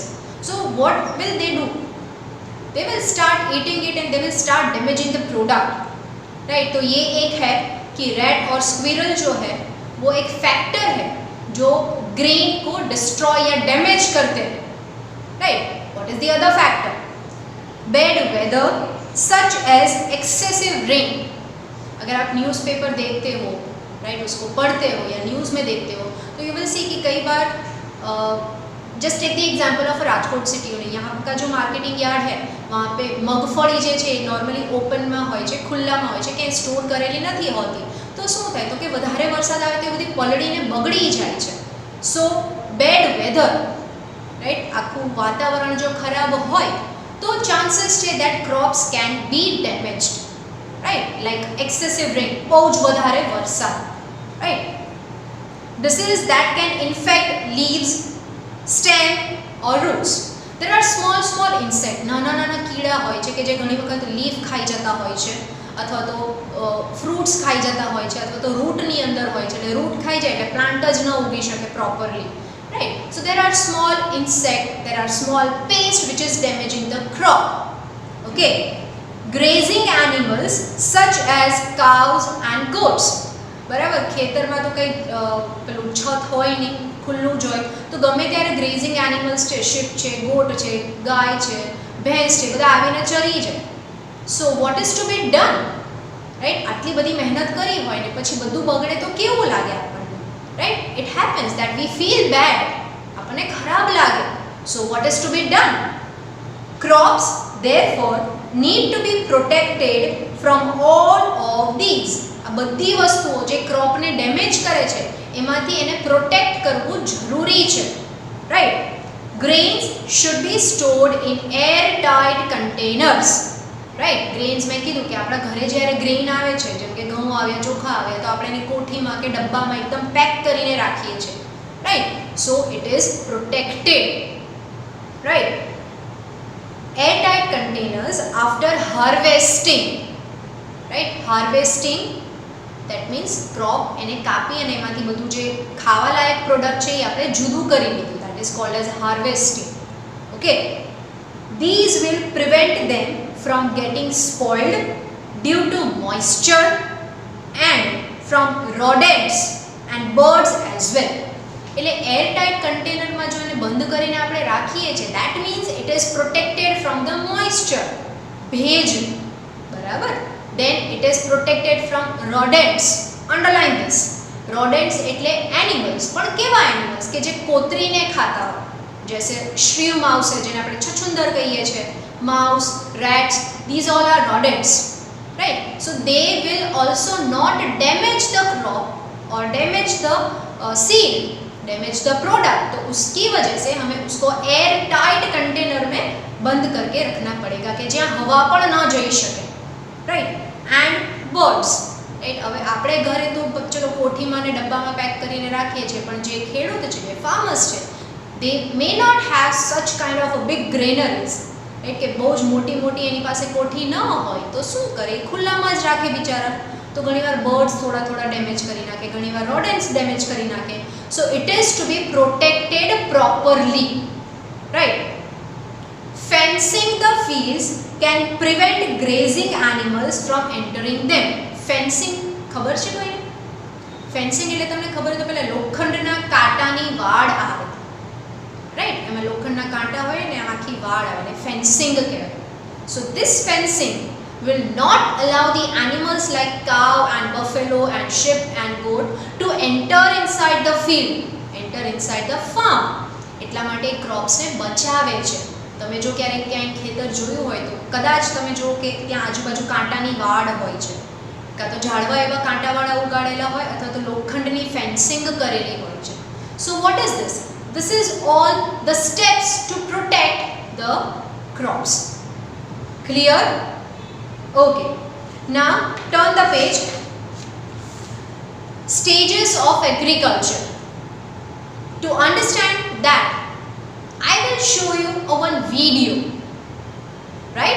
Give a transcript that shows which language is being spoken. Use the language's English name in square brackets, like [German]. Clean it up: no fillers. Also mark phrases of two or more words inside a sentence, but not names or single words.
[English] So what will they do? They will start eating it and they will start damaging the product, right? [Hindi] तो ये एक है कि रैट और स्क्विरल जो है वो एक फैक्टर है जो ग्रेन को डिस्ट्रॉय या डैमेज करते हैं, राइट? [English] What is the other factor? Bad weather such as excessive rain. [Hindi] अगर आप न्यूज़पेपर देखते हो, राइट, उसको पढ़ते हो या न्यूज़ में देखते हो तो [English] you will see [Hindi] कि कई बार [English] just take the example of Rajkot city. [Hindi] यहाँ का जो मार्केटिंग यार्ड है वहाँ पे मगफली [Gujarati] જે છે નોર્મલી ઓપનમાં હોય છે, ખુલ્લામાં હોય છે, ક્યાંય સ્ટોર કરેલી નથી હોતી. તો શું થાય તો કે વધારે વરસાદ આવે તો એ બધી પલળીને બગડી જાય છે. [English] So bad weather, right, [Gujarati] આખું વાતાવરણ જો ખરાબ હોય તો ચાન્સીસ છે [English] that crops can be damaged, right? Like excessive rain, [Gujarati] બહુ જ વધારે વરસાદ, [English] right? Disease that can infect leaves, stem or roots. There are small insect, [Gujarati] નાના કીડા હોય છે કે જે ઘણી વખત લીફ ખાઈ જતા હોય છે અથવા તો ફ્રૂટ્સ ખાઈ જતા હોય છે અથવા તો રૂટની અંદર હોય છે, એટલે રૂટ ખાઈ જાય એટલે પ્લાન્ટ જ ન ઉગી શકે પ્રોપરલી, [English] right? So there are small insect, there are small pest which is damaging the crop. Okay, grazing animals such as cows and goats. [Gujarati] બરાબર, ખેતરમાં તો કંઈ પેલું છત હોય નહીં, ખુલ્લું જ હોય, તો ગમે ત્યારે [English] grazing animals [Gujarati] છે, શીપ છે, ગોટ છે, ગાય છે, ભેંસ છે, બધા આવીને ચરી જાય. [English] So what is to be done, right? [Gujarati] આટલી બધી મહેનત કરી હોય ને પછી બધું બગડે તો કેવું લાગે આપણને, રાઈટ? [English] It happens that we feel bad, [Gujarati] આપણને ખરાબ લાગે. [English] So what is to be done? ક્રોપ્સ therefore need to be protected from all of these. [Gujarati] આ બધી વસ્તુઓ જે ક્રોપને ડેમેજ કરે છે એમાંથી એને પ્રોટેક્ટ કરવું જરૂરી છે, રાઈટ? [English] Grains should be stored in air tight containers, right? [Gujarati] ગ્રેન્સ મેં કીધું કે આપણા ઘરે જ્યારે ગ્રેન આવે છે, જેમ કે ઘઉં આવ્યા, ચોખા આવ્યા, તો આપણે એને કોઠીમાં કે ડબ્બામાં એકદમ પેક કરીને રાખીએ છીએ, રાઈટ? [English] So it is protected, right? Airtight containers after harvesting, right? Harvesting, that means crop [Gujarati] એને કાપી અને એમાંથી બધું જે ખાવા લાયક પ્રોડક્ટ છે એ આપણે જુદું કરી લીધું, [English] that is called as harvesting. Okay, these will prevent them from getting spoiled due to moisture and from rodents and birds as well. [Gujarati] એટલે એરટાઇટ કન્ટેનરમાં જો એને બંધ કરીને આપણે રાખીએ છીએ, [English] that means it is protected from the moisture, [Gujarati] ભેજ, બરાબર? [English] then it is protected from rodents. underline this, rodents એટલે animals, [Gujarati] પણ કેવા animals કે જે કોતરીને ખાતા હોય, जैसे [English] shrew mouse [Gujarati] है જેને આપણે છછુંદર કહીએ છીએ, [English] mouse, rats, these all are rodents, right? So they will also not damage the crop or damage the seed, damage the product. [Hindi] तो उसकी वजह से हमें उसको [English] air tight container [Hindi] में बंद करके रखना पड़ेगा कि [Gujarati] જ્યાં હવા પણ ન જઈ શકે, [Hindi] રાઈટ? [English] And birds, right? [Gujarati] હવે આપણે ઘરે તો ચલો કોઠીમાં ને ડબ્બામાં પેક કરીને રાખીએ છીએ, પણ જે ખેડૂત છે, જે ફાર્મર્સ છે, [English] they may not have such kind of a big granaries, right? [Gujarati] કે બહુ જ મોટી એની પાસે કોઠી ન હોય તો શું કરે, ખુલ્લામાં જ રાખે બિચારા. તો ઘણીવાર બર્ડ્સ થોડા ડેમેજ કરી નાખે, ઘણીવાર રોડન્ટ્સ ડેમેજ કરી નાખે. [English] So it is to be protected properly, right. Fencing the fields can prevent grazing animals from entering them. [Gujarati] Fencing ખબર છે કોઈને? ફેન્સિંગ એટલે તમને ખબર હોય તો પેલા લોખંડના કાંટાની વાડ આવે, રાઈટ? એમાં લોખંડના કાંટા હોય ને આખી વાડ આવે ને ફેન્સિંગ કહેવાય. [English] So this fencing will not allow the animals like cow and buffalo and sheep and goat to enter inside the field, enter inside the farm. [Gujarati] એટલા માટે ક્રોપ્સને બચાવે છે. તમે જો ક્યારેક ક્યાંય ખેતર જોયું હોય તો કદાચ તમે જો કે ત્યાં આજુબાજુ કાંટાની વાડ હોય છે, કાં તો ઝાડવા એવા કાંટાવાળા ઉગાડેલા હોય અથવા તો લોખંડની ફેન્સિંગ કરેલી હોય છે. [English] So what is this? This is all the steps to protect the crops. Clear? Okay. Now turn the page. Stages of agriculture. To understand that, I will show you one video, right?